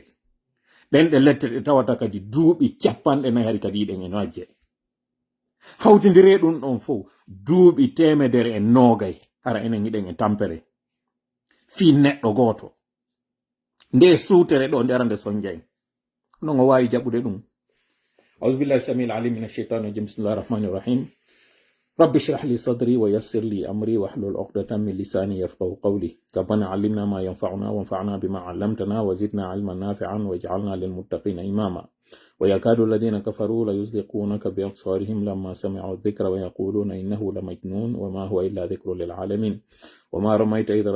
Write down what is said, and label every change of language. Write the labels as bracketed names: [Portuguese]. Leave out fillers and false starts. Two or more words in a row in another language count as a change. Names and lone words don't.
[Fula] Ɗen ɗe lette ɗe tawata kadi duuɓi capanɗe nayi hari kadi ɗen e majje. Hawtindire ɗum ɗon fof duuɓi temedere e nogay hara enen yiɗen e tampere. Fi neɗɗo goto. Nde suutere ɗo ndera nde sonjay. Non o wawi jaɓude ɗum. [Arabic] أعوذ بالله السميع العليم من الشيطان الرجيم. بسم الله الرحمن الرحيم رب اشرح لي صدري ويسر لي أمري واحلل عقدة من لساني يفقهوا قولي. ربنا علمنا ما ينفعنا وانفعنا بما علمتنا وزدنا علما نافعا واجعلنا للمتقين إماما. ويكاد الذين كفروا ليزلقونك بأبصارهم لما سمعوا الذكر ويقولون إنه لمجنون وما هو إلا ذكر للعالمين وما رميت إذ